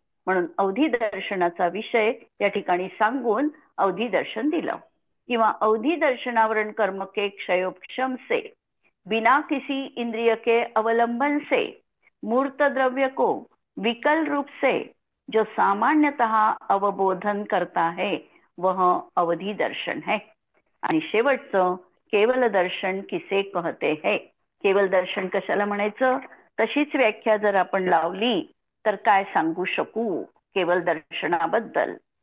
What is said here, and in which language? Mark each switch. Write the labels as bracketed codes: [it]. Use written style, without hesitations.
[mr] म्हणून अवधी दर्शनाचा विषय या ठिकाणी सांगून अवधी दर्शन दिलं. [hi] किंवा अवधी दर्शनावरण कर्म के क्षयोक्षम से बिना किसी इंद्रिय के अवलंबन से मूर्त द्रव्य को विकल रूप से जो सामान्यतः अवबोधन करता है वह अवधी दर्शन है. [mr] आणि शेवटचं केवल दर्शन [hi] किसे कहते है. [mr] केवल दर्शन कशाला म्हणायचं, तशीच व्याख्या जर आपण लावली तर काय सांगू शकू केवल दर्शनाबद्दल.